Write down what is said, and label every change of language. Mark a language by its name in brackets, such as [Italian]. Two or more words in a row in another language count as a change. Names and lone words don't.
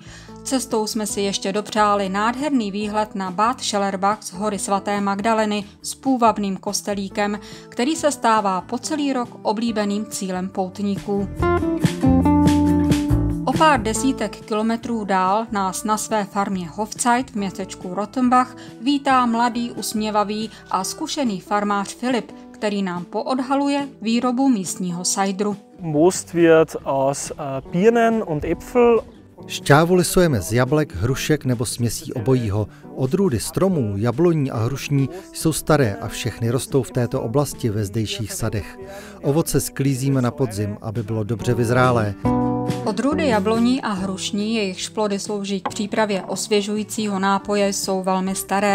[Czech] Cestou jsme si ještě dopřáli nádherný výhled na Bad Schellerbach z hory svaté Magdaleny s půvabným kostelíkem, který se stává po celý rok oblíbeným cílem poutníků. O pár desítek kilometrů dál nás na své farmě Hofzeit v městečku Rottenbach vítá mladý, usměvavý a zkušený farmář Filip, který nám poodhaluje výrobu místního sajdru. [German] Most wird aus Birnen und Äpfel [Czech] Šťávu lisujeme z jablek, hrušek nebo směsí obojího. Odrůdy stromů, jabloní a hrušní jsou staré a všechny rostou v této oblasti ve zdejších sadech. Ovoce sklízíme na podzim, aby bylo dobře vyzrálé. Odrůdy jabloní a hrušní, jejichž plody slouží k přípravě osvěžujícího nápoje, jsou velmi staré.